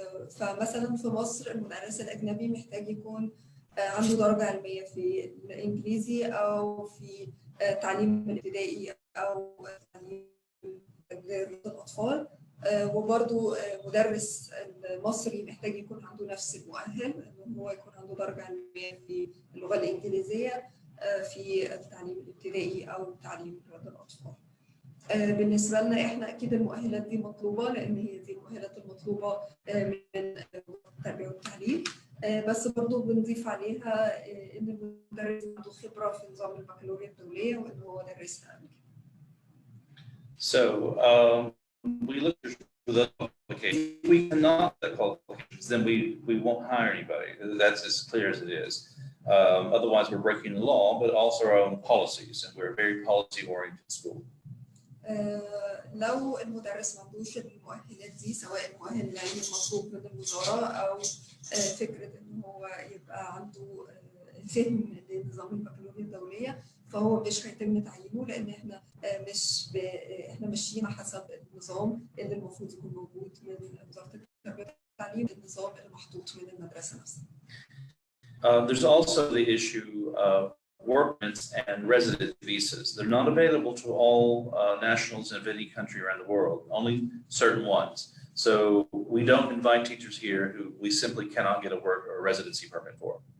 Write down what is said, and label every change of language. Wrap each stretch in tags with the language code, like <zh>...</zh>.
<ar>فمثلا في مصر المدرس الأجنبي محتاج يكون عنده درجة علمية في الإنجليزي أو في تعليم الابتدائي أو تعليم الأطفال، وبرضو مدرس المصري محتاج يكون عنده نفس المؤهل، إنه هو يكون عنده درجة علمية في اللغة الإنجليزية في التعليم الابتدائي أو تعليم الأطفال. بالنسبة لنا إحنا أكيد المؤهلات دي مطلوبة، لأن هي دي المؤهلات المطلوبة من التربية والتعليم، بس برضو بنضيف عليها إن المدرس عنده خبرة في نظام البكالوريا الدولية وإن هو درسها قبل كده.</ar> <en>So we look for the qualifications. If we cannot get the qualifications, then we won't hire anybody. That's as clear as it is. Otherwise, we're breaking the law, but also our own policies, and we're a very policy-oriented school.</en> <ar>لو المدرس ما عندوش المؤهلات دي، سواء المؤهل العلمي المطلوب من الوزارة أو فكرة إن هو يبقى عنده فهم لنظام البكالوريا الدولية، فهو مش هيتم تعيينه، لأن إحنا إحنا ماشيين حسب النظام اللي المفروض يكون موجود من وزارة التربية والتعليم، النظام المحطوط من المدرسة نفسها.</ar> <en>There's also the issue of work permits and resident visas. They're not available to all nationals of any country around the world, only certain ones. So we don't invite teachers here who we simply cannot get a work or a residency permit for.</en>